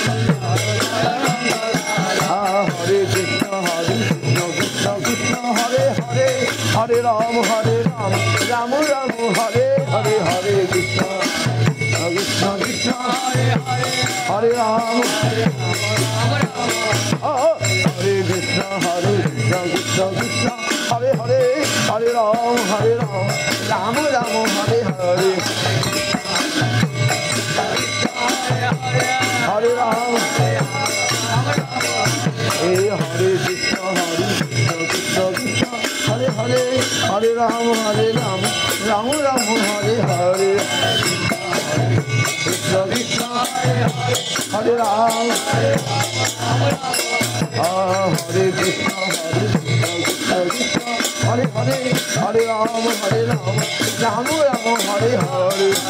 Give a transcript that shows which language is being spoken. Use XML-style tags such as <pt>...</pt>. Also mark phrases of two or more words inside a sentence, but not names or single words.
<sa>হরে কৃষ্ণ কৃষ্ণ কৃষ্ণ হরে হরে হরে রাম রাম রাম হরে হরে হরে কৃষ্ণ কৃষ্ণ কৃষ্ণ হরে রাম হরে কৃষ্ণ কৃষ্ণ কৃষ্ণ হরে হরে হরে রাম রাম রাম হরে হরে হরে রাম হরে কৃষ্ণ কৃষ্ণ কৃষ্ণ হরে হরে হরে রাম রাম রাম হরে হরে কৃষ্ণ কৃষ্ণ হরে রাম হরে কৃষ্ণ কৃষ্ণ হরে হরে হরে রাম রাম রাম হরে হরে</sa>